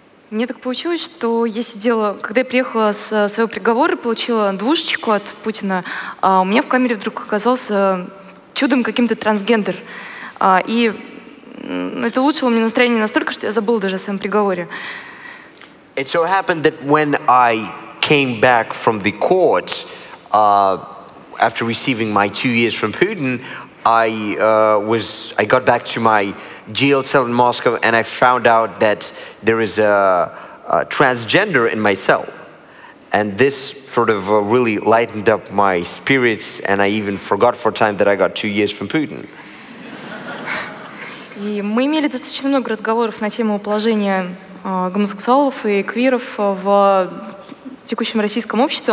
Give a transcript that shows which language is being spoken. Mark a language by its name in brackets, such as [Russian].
[Russian] Мне так получилось, что я сидела, когда я приехала с своего приговора, получила двушечку от Путина, а у меня в камере вдруг оказался чудом каким-то трансгендер. И это улучшило мне настроение настолько, что я забыла даже о своем приговоре. [English] It so happened that when I came back from the court, after receiving my 2 years from Putin, I got back to my jail cell in Moscow, and I found out that there is a transgender in my cell. And this sort of really lightened up my spirits, and I even forgot for a time that I got 2 years from Putin. [Russian] И мы имели достаточно много разговоров на тему положения гомосексуалов и квиров в текущем российском обществе.